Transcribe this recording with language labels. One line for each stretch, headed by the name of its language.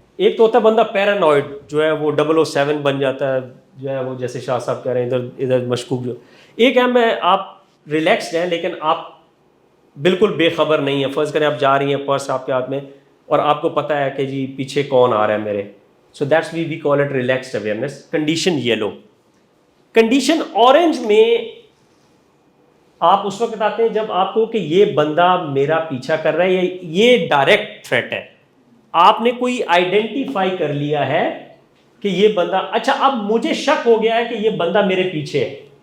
Urdu: ایک تو ہوتا ہے بندہ پیرانوائڈ جو ہے وہ 007 بن جاتا ہے, جو ہے وہ جیسے شاہ صاحب کہہ رہے ہیں ادھر مشکوک. جو ایک ہے میں آپ ریلیکسڈ ہیں لیکن آپ بالکل بے خبر نہیں ہیں. فرض کریں آپ جا رہی ہیں, پرس آپ کے ہاتھ میں, اور آپ کو پتہ ہے کہ جی پیچھے کون آ رہا ہے میرے.
English: So that's we call it relaxed awareness. Condition yellow.
Urdu: Condition orange میں آپ اس وقت آتے ہیں جب آپ کو کہ یہ بندہ میرا پیچھا کر رہا ہے, یہ ڈائریکٹ تھریٹ ہے. آپ نے کوئی آئیڈینٹیفائی کر لیا ہے کہ یہ بندہ, اچھا اب مجھے شک ہو گیا ہے کہ یہ بندہ میرے پیچھے ہے.